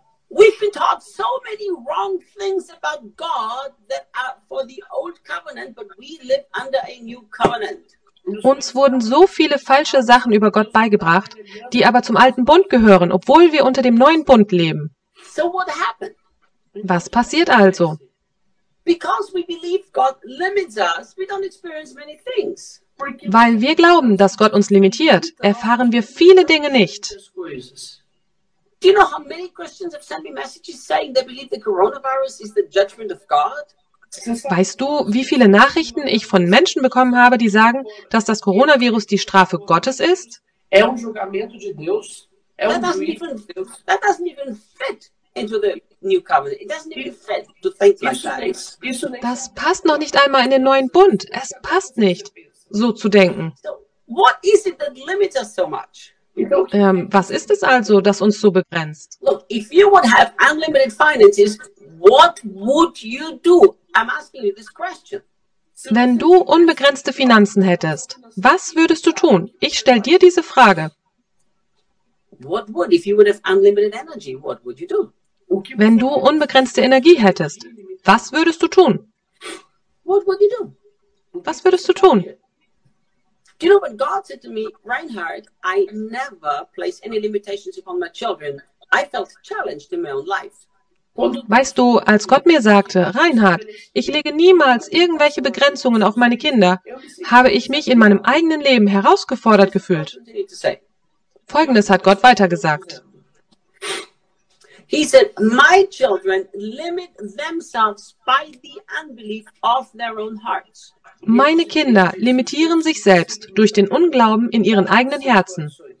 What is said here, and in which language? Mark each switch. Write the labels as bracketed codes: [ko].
[en] We've been taught so many wrong things about God that are for the old covenant, but we live under a new covenant. [de] Uns wurden so viele falsche Sachen über Gott beigebracht, die aber zum alten Bund gehören, obwohl wir unter dem neuen Bund leben. [en] So what happened? [de] Was passiert also? [en] Because we believe God limits us, we don't experience many things. [de] Weil wir glauben, dass Gott uns limitiert, erfahren wir viele Dinge nicht. [en] Do you know how many Christians have sent me messages saying they believe the coronavirus is the judgment of God? [de] Weißt du, wie viele Nachrichten ich von Menschen bekommen habe, die sagen, dass das Coronavirus die Strafe Gottes ist? [pt] É um julgamento de Deus. É um juízo. [en] That doesn't even fit into the new covenant. It doesn't even fit to think like that. [de] Das passt noch nicht einmal in den neuen Bund. Es passt nicht, so zu denken. [en] So, what is it that limits us so much? [de] Was ist es also, das uns so begrenzt? [en] Look, if you would have unlimited finances, what would you do? I'm asking you this question. [de] Wenn du unbegrenzte Finanzen hättest, was würdest du tun? Ich stelle dir diese Frage. [en] What would, if you would have unlimited energy, what would you do? [de] Wenn du unbegrenzte Energie hättest, was würdest du tun? [en] What would you do? [de] Was würdest du tun? [en] Do you know when God said to me, Reinhard, I never place any limitations upon my children, I felt challenged in my own life. [de] Weißt du, als Gott mir sagte, Reinhard, ich lege niemals irgendwelche Begrenzungen auf meine Kinder, habe ich mich in meinem eigenen Leben herausgefordert gefühlt. Folgendes hat Gott weitergesagt. [en] He said, my children limit themselves by the unbelief of their own hearts. [de] Meine Kinder limitieren sich selbst durch den Unglauben in ihren eigenen Herzen.